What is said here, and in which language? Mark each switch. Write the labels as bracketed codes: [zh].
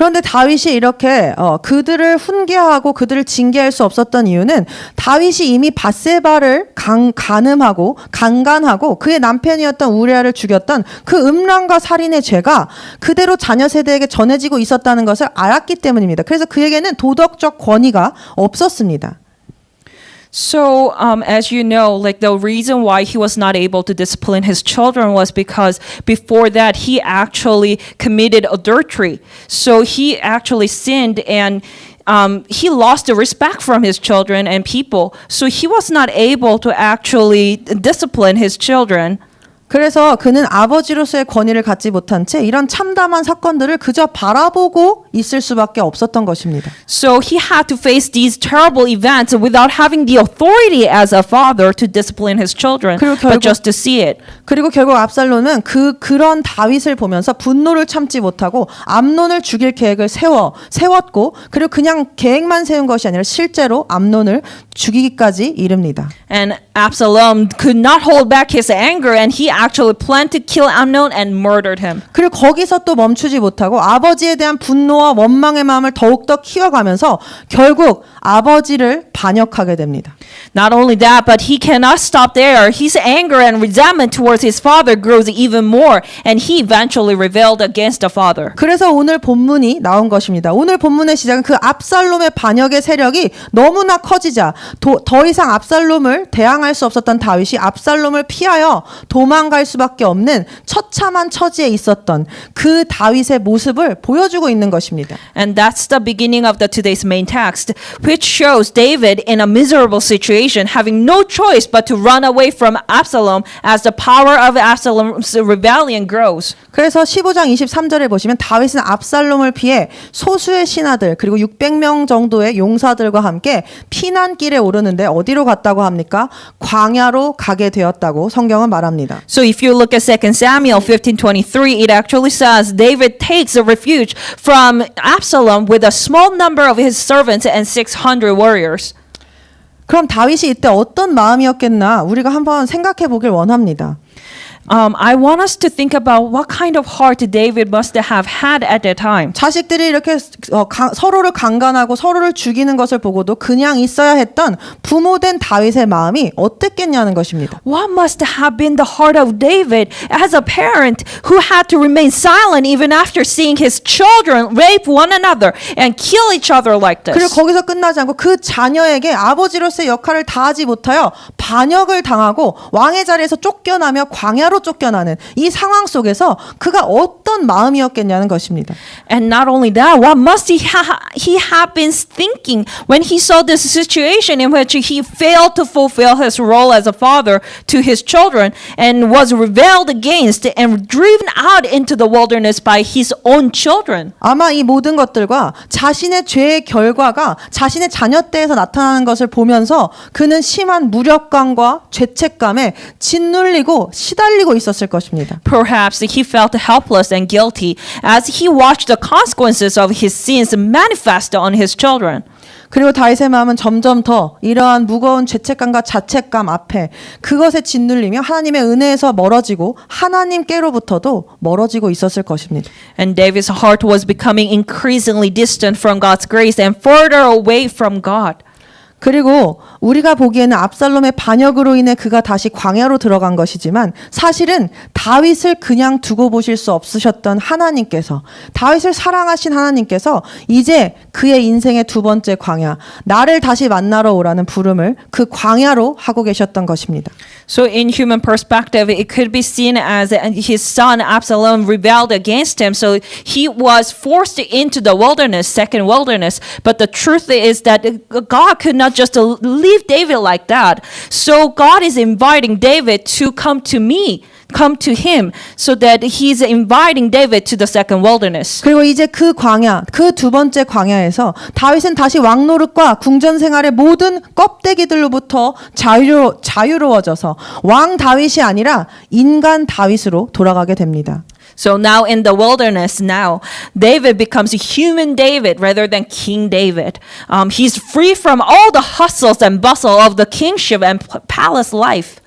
[ko] 그런데 다윗이 이렇게 그들을 훈계하고 그들을 징계할 수 없었던 이유는 다윗이 이미 밧세바를 간음하고 강간하고 그의 남편이었던 우리아를 죽였던 그 음란과 살인의 죄가 그대로 자녀 세대에게 전해지고 있었다는 것을 알았기 때문입니다. 그래서 그에게는 도덕적 권위가 없었습니다. [en] So, as you know, like the reason why he was not able to discipline his children was because before that he actually committed adultery. So he actually sinned, and he lost the respect from his children and people. So he was not able to actually discipline his children. [ko] 그래서 그는 아버지로서의 권위를 갖지 못한 채 이런 참담한 사건들을 그저 바라보고 있을 수밖에 없었던 것입니다. [en] So he had to face these terrible events without having the authority as a father to discipline his children, [ko] 그리고 [en] but [ko] 결국- [en] just to see it. [ko] 그리고 결국 압살롬은 그런 다윗을 보면서 분노를 참지 못하고 암논을 죽일 계획을 세웠고 그리고 그냥 계획만 세운 것이 아니라 실제로 암논을 죽이기까지 이릅니다. [en] And Absalom could not hold back his anger, and he actually planned to kill Amnon and murdered him. [ko] 그리고 거기서 또 멈추지 못하고 아버지에 대한 분노와 원망의 마음을 더욱더 키워가면서 결국 아버지를 반역하게 됩니다. [en] Not only that, but he cannot stop there. His anger and resentment towards his father grows even more, and he eventually rebelled against the father. [ko] 그래서 오늘 본문이 나온 것입니다. 오늘 본문의 시작은 그 압살롬의 반역의 세력이 너무나 커지자 더 이상 압살롬을 대항할 수 없었던 다윗이 압살롬을 피하여 도망갈 수밖에 없는 처참한 처지에 있었던 그 다윗의 모습을 보여주고 있는 것입니다. [en] And that's the beginning of today's main text, which shows David in a miserable situation, having no choice but to run away from Absalom as the power of Absalom's rebellion grows. [ko] 그래서 15장 23절에 보시면 다윗은 압살롬을 피해 소수의 신하들 그리고 600명 정도의 용사들과 함께 피난길에 오르는데 어디로 갔다고 합니까? 광야로 가게 되었다고 성경은 말합니다. [en] So if you look at 2 Samuel 15:23, it actually says David takes a refuge from Absalom with a small number of his servants and 600 warriors. [ko] 그럼 다윗이 이때 어떤 마음이었겠나 우리가 한번 생각해 보길 원합니다. [en] I want us to think about what kind of heart David must have had at that time. [ko] 자식들이 이렇게 서로를 강간하고 서로를 죽이는 것을 보고도 그냥 있어야 했던 부모된 다윗의 마음이 어땠겠냐는 것입니다. [en] What must have been the heart of David as a parent who had to remain silent even after seeing his children rape one another and kill each other like [ko] 그리고 [en] this? [ko] 거기서 끝나지 않고 그 자녀에게 아버지로서의 역할을 다하지 못하여 반역을 당하고 왕의 자리에서 쫓겨나며 광야로 쫓겨나는 이 상황 속에서 그가 어떤 마음이었겠냐는 것입니다. [en] And not only that, what must he have been thinking when he saw this situation in which he failed to fulfill his role as a father to his children and was rebelled against and driven out into the wilderness by his own children? [ko] 아마 이 모든 것들과 자신의 죄의 결과가 자신의 자녀 때에서 나타나는 것을 보면서 그는 심한 무력감과 죄책감에 짓눌리고 시달리고 있었을 것입니다. [en] Perhaps he felt helpless and guilty as he watched the consequences of his sins manifest on his children. [ko] 그리고 다윗의 마음은 점점 더 이러한 무거운 죄책감과 자책감 앞에 그것에 짓눌리며 하나님의 은혜에서 멀어지고 하나님께로부터도 멀어지고 있었을 것입니다. [en] And David's heart was becoming increasingly distant from God's grace and further away from God. [ko] 그리고 우리가 보기에는 압살롬의 반역으로 인해 그가 다시 광야로 들어간 것이지만 사실은 다윗을 그냥 두고 보실 수 없으셨던 하나님께서 다윗을 사랑하신 하나님께서 이제 그의 인생의 두 번째 광야 나를 다시 만나러 오라는 부름을 그 광야로 하고 계셨던 것입니다. [en] So in human perspective, it could be seen as his son Absalom rebelled against him. So he was forced into the wilderness, second wilderness. But the truth is that God could not just leave David like that. So God is inviting David to come to him, so that he's inviting David to the second wilderness. [ko] 그리고 이제 그 광야, 그 두 번째 광야에서 다윗은 다시 왕노릇과 궁전 생활의 모든 껍데기들로부터 자유로워져서 왕 다윗이 아니라 인간 다윗으로 돌아가게 됩니다. [en] So now in the wilderness, David becomes a human David rather than King David. He's free from all the hustles and bustle of the kingship and palace life.